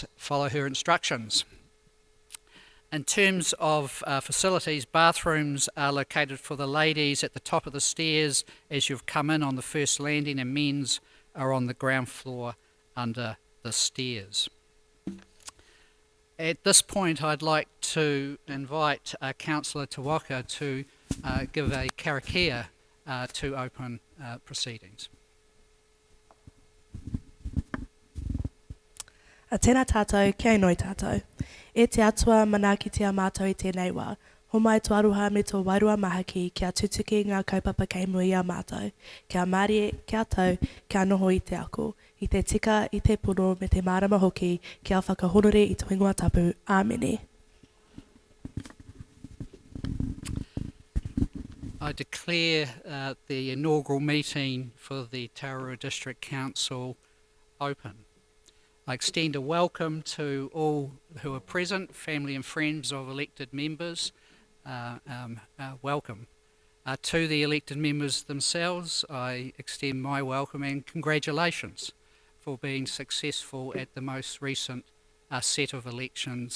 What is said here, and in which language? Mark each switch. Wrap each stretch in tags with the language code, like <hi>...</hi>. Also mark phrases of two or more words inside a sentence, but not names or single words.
<en>Follow her instructions. In terms of facilities, bathrooms are located for the ladies at the top of the stairs as you've come in on the first landing, and men's are on the ground floor under the stairs. At this point, I'd like to invite Councillor Te-Waka to give a karakia to open proceedings.</en> <mi>A tēnā tātou, kia inoi tātou. E te atua manakitia mātou I tēnei wā. Ho mai tō aruha me tō wairua mahaki kia tutuki ngā kaupapa keimui a mātou. Kia Māori, kia tau, kia noho I te ako. I te tika, I te puno, me te mārama hoki, kia whakahonore I te ingoa tapu. Āmene.</mi> <en>I declare the inaugural meeting for the Tararua District Council open. I extend a welcome to all who are present, family and friends of elected members. Welcome. To the elected members themselves, I extend my welcome and congratulations for being successful at the most recent set of elections.</en>